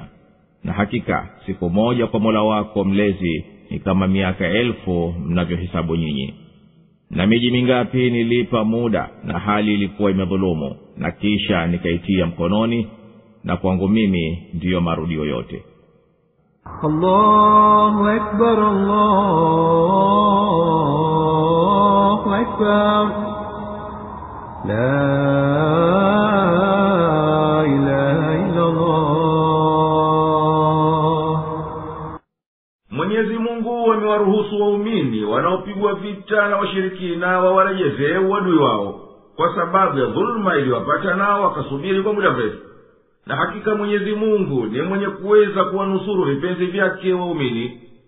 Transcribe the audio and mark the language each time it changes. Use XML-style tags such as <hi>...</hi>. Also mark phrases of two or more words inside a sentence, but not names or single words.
<sw>Na hakika siku moja kwa Mola wako mlezi ni kama miaka 1000 mnavyohesabu nyinyi. Na miji mingapi nilipa muda na hali ilikuwa imedhulumu, na kisha nikaitia mkononi, na kwangu mimi ndiyo marudio yote.</sw> <ar>الله أكبر، الله أكبر، لا إله إلا الله.</ar> <sw>Mwenyezi Mungu amewaruhusu waumini wanaopigwa vita na washirikina wawarejezee uadui wao, kwa sababu ya dhulma iliyowapata nao wakasubiri kwa muda mrefu. Na hakika Mwenyezi Mungu ni mwenye kuweza kuwanusuru vipenzi vyake waumini.</sw>